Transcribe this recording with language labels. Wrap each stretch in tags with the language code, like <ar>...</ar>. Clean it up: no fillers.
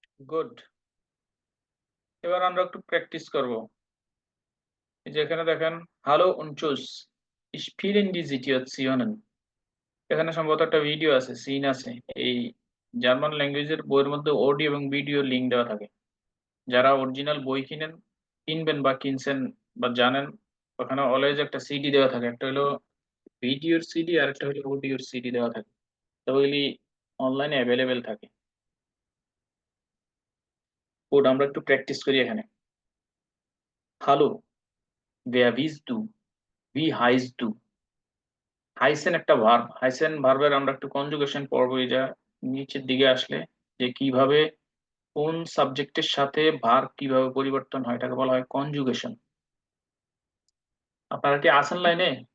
<bn>Good, এবার আমরা একটু প্র্যাকটিস করব। এই যে এখানে দেখেন, hello</bn> <de>und tschüss, ich spielen die Situationen।</de> <bn>এখানে সম্ভবত একটা ভিডিও আছে, সিন আছে। এই জার্মান ল্যাঙ্গুয়েজের বইয়ের মধ্যে অডিও এবং ভিডিও লিঙ্ক দেওয়া থাকে। যারা অরিজিনাল বই কিনবেন বা কিনছেন বা জানেন, ওখানে অলওয়েজ একটা সিডি দেওয়া থাকে। একটা হলো ভিডিওর সিডি আর একটা হলো অডিওর সিডি দেওয়া থাকে। তো ওইগুলি অনলাইনে অ্যাভেলেবেল থাকে। কোড আমরা একটু প্র্যাকটিস করি এখানে।</bn> <de>হ্যালো, wer bist du? Wie heißt du?</de> <bn>হাইসেন একটা ভার্ব, হাইসেন ভার্বের আমরা একটু কনজুগেশন পড়বো। এটা নিচের দিকে আসলে যে কিভাবে কোন সাবজেক্টের সাথে ভার্ব কিভাবে পরিবর্তন হয়, এটাকে বলা হয় কনজুগেশন। আপনারা কি আছেন লাইনে?</bn>